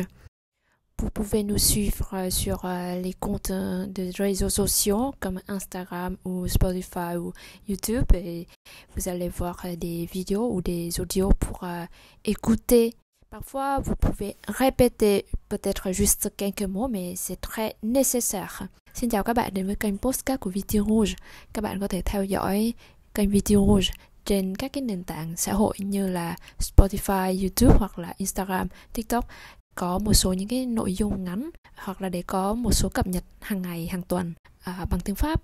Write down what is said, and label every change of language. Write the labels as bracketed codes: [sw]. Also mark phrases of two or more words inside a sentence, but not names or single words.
[fr] Vous pouvez nous suivre sur les comptes de réseaux sociaux comme Instagram ou Spotify ou YouTube et vous allez voir des vidéos ou des audios pour écouter. Parfois, vous pouvez répéter peut-être juste quelques mots mais c'est très nécessaire. [vi] Xin chào các bạn đến với kênh podcast của Vite Rouge. Các bạn có thể theo dõi kênh Vite Rouge trên các cái nền tảng xã hội như là Spotify, YouTube hoặc là Instagram, TikTok. Có một số những cái nội dung ngắn hoặc là để có một số cập nhật hàng ngày, hàng tuần bằng tiếng Pháp.